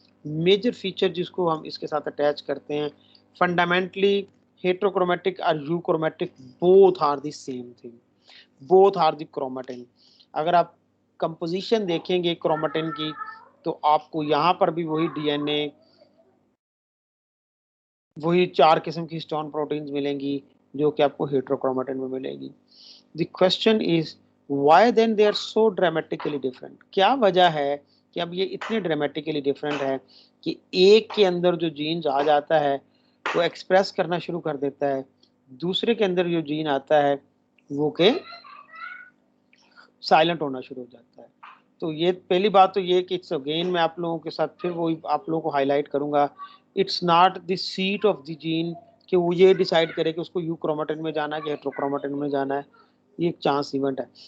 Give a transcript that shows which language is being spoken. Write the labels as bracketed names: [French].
[Urdu] Major feature جس کو ہم اس کے ساتھ اٹیچ کرتے ہیں، [English] Fundamentally heterochromatic اور euchromatic both are the same thing, both are the chromatin. [Urdu] اگر آپ کمپوزیشن دیکھیں گے کرومیٹن کی تو آپ کو یہاں پر بھی وہی ڈی این اے، وہی 4 قسم کی ہسٹون پروٹینز ملیں گی جو کہ آپ کو ہیٹروکرومیٹن میں ملے گی. [English] The question is why then they are so dramatically different. [Urdu] کیا وجہ ہے کہ اب یہ اتنے ڈرامیٹیکلی ڈفرینٹ ہے کہ ایک کے اندر جو جینز آ جاتا ہے وہ ایکسپریس کرنا شروع کر دیتا ہے، دوسرے کے اندر جو جین آتا ہے وہ کہ سائلنٹ ہونا شروع ہو جاتا ہے. تو یہ پہلی بات تو یہ کہ اٹس اگین میں آپ لوگوں کے ساتھ پھر وہی آپ لوگوں کو ہائی لائٹ کروں گا، [English] it's not the set of the gene [Urdu] کہ وہ یہ ڈیسائیڈ کرے کہ اس کو یو کرومیٹن میں جانا ہے کہ ہیٹروکرومیٹن میں جانا ہے. یہ ایک چانس ایونٹ ہے.